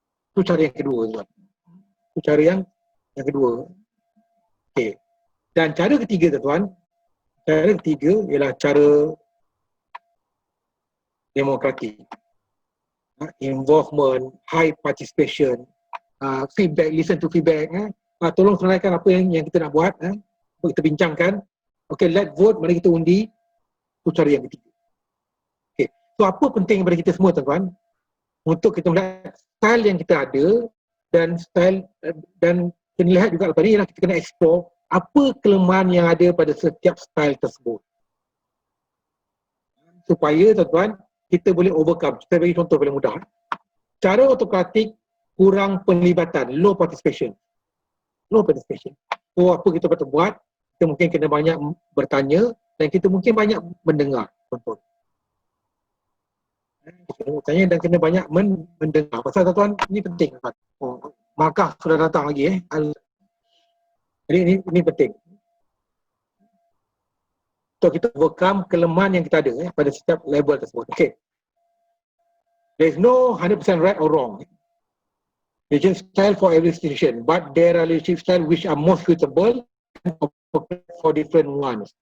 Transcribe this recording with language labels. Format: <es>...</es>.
<ms>Itu cara yang kedua, tuan. Itu cara yang kedua. Okay. Dan cara ketiga, tuan. Cara ketiga ialah cara demokratik.</ms> <en>Involvement, high participation, feedback, listen to feedback.</en> <ms>Tolong selesaikan apa yang kita nak buat. Kita bincangkan. Okay,</ms> <en>let's vote,</en> <ms>mari kita undi. Itu cara yang ketiga. Okay. So apa penting kepada kita semua, tuan-tuan? Untuk kita melihat style yang kita ada dan style dan kita lihat juga lepas ni kita kena explore apa kelemahan yang ada pada setiap style tersebut. Supaya, tuan-tuan, kita boleh overcome. Kita bagi contoh paling mudah. Cara autokratik kurang penlibatan,</ms> <en>low participation. Low participation.</en> <ms>So apa kita patut buat? Kita mungkin kena banyak bertanya dan kita mungkin banyak mendengar, tuan-tuan. Tanya dan kena banyak mendengar. Pasal, tuan-tuan, ini penting. Markah sudah datang lagi. Jadi ini penting. So kita overcome kelemahan yang kita ada pada setiap level tersebut. Okay.</ms> <en>There is no 100% right or wrong. There's just style for every situation, but there are leadership style which are most suitable for different ones.</en>